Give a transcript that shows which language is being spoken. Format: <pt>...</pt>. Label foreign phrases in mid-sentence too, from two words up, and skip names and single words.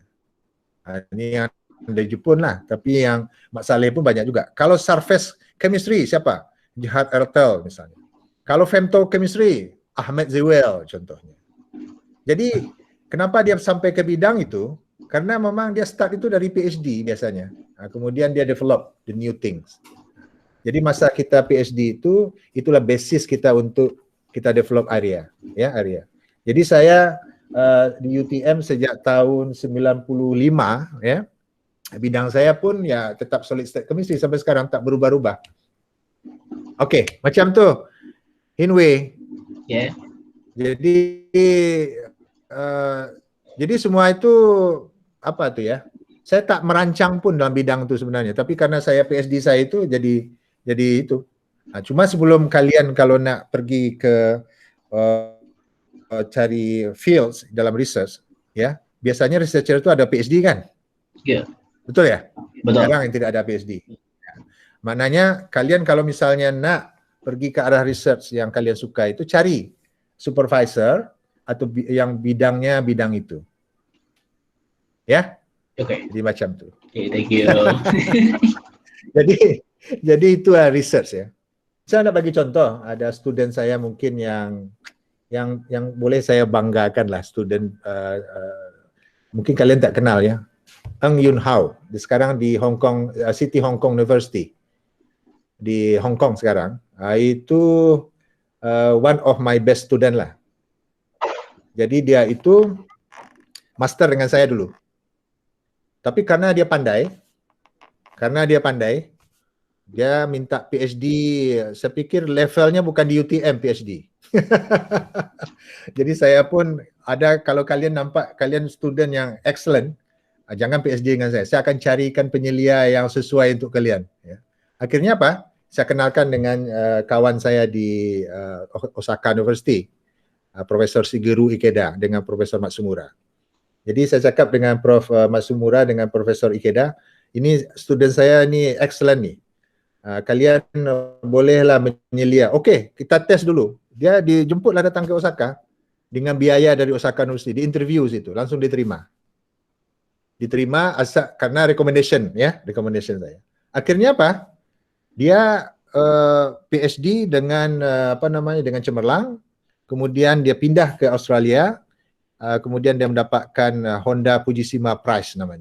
<ms>Ini yang dari Jepun lah, tapi yang Mak Saleh pun banyak juga. Kalau surface chemistry, siapa? Jihad Ertel misalnya. Kalau femtochemistry, Ahmed Zewel contohnya. Jadi kenapa dia sampai ke bidang itu? Karena memang dia start itu dari PhD biasanya. Kemudian dia</ms> <en>develop the new things.</en> <ms>Jadi masa kita PhD itu, itulah basis kita untuk kita develop area. Jadi saya di UTM sejak tahun 95, ya. Bidang saya pun ya tetap solid state chemistry sampai sekarang, tak berubah-ubah. Oke, macam tu. Hinwei.</ms> <en>Yeah.</en> <ms>Jadi semua itu apa tuh ya? Saya tak merancang pun dalam bidang itu sebenarnya, tapi karena saya PhD saya itu jadi itu. Cuma sebelum kalian kalau nak pergi ke cari fields dalam research, ya biasanya researcher itu ada PhD kan?</ms> <en>Yeah.</en> <ms>Betul ya? Betul. Jarang yang tidak ada PhD. Maknanya kalian kalau misalnya nak pergi ke arah research yang kalian suka itu, cari supervisor atau yang bidangnya bidang itu. Ya? Oke. Jadi macam tu.</ms> <en>Okay, thank you.</en> <ms>jadi itu research ya. Saya nak bagi contoh, ada student saya mungkin yang boleh saya banggakan lah, student mungkin kalian tak kenal ya. Eng Yun Hao, sekarang di Hong Kong, City Hong Kong University di Hong Kong sekarang. Itu</ms> <en>one of my best student</en> <ms>lah. Jadi dia itu master dengan saya dulu. Tapi karena dia pandai, dia minta PhD. Saya pikir levelnya bukan di UTM PhD. Jadi saya pun ada, kalau kalian nampak kalian student yang excellent, jangan PhD dengan saya. Saya akan carikan penyelia yang sesuai untuk kalian. Ya. Akhirnya apa? Saya kenalkan dengan kawan saya di Osaka University, Profesor Shigeru Ikeda dengan Profesor Matsumura. Jadi saya cakap dengan Prof Matsumura dengan Profesor Ikeda, ini student saya ni excellent ni. Kalian bolehlah menyelia. Okey, kita tes dulu. Dia dijemputlah datang ke Osaka dengan biaya dari Osaka University, di interview situ, langsung diterima. Diterima asal karena recommendation saya. Akhirnya apa? Dia PhD dengan dengan cemerlang, kemudian dia pindah ke Australia, kemudian dia mendapatkan Honda Fujishima Prize namanya.</ms>